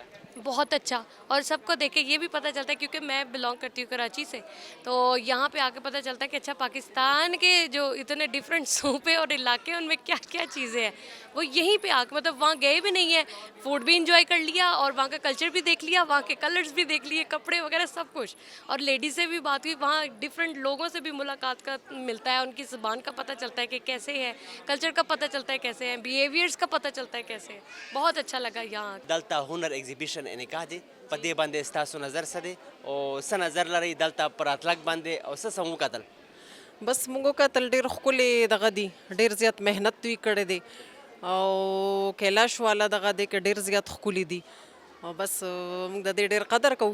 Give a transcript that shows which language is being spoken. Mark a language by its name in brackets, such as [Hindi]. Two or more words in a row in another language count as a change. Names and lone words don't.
[Urdu] بہت اچھا, اور سب کو دیکھ کے یہ بھی پتہ چلتا ہے, کیونکہ میں بلانگ کرتی ہوں کراچی سے, تو یہاں پہ آ کے پتہ چلتا ہے کہ اچھا پاکستان کے جو اتنے ڈفرینٹ صوبے اور علاقے ان میں کیا کیا چیزیں ہیں, وہ یہیں پہ آ کے مطلب وہاں گئے بھی نہیں ہیں, فوڈ بھی انجوائے کر لیا اور وہاں کا کلچر بھی دیکھ لیا, وہاں کے کلرز بھی دیکھ لیے, کپڑے وغیرہ سب کچھ, اور لیڈیز سے بھی بات ہوئی, وہاں ڈفرینٹ لوگوں سے بھی ملاقات کا ملتا ہے, ان کی زبان کا پتہ چلتا ہے کہ کیسے ہے, کلچر کا پتہ چلتا ہے کیسے ہیں, بیہیویئرس کا پتہ چلتا ہے کیسے ہے. بہت اچھا لگا یہاں. [Pashto] دلتا ہنر ایگزیبیشن انعقاد دی په دې باندې ستاسو نظر څه دی او څه نظر لرئ دلته په راتلک باندې او څه څه وکتل؟ بس موږ کتل ډېر ښکلې دغه دي, ډېر زیات محنت دوی کړی دی, او کیلاش والا دغه دی که ډېر زیات ښکلي دي, او بس موږ د دې ډېر قدر کوو.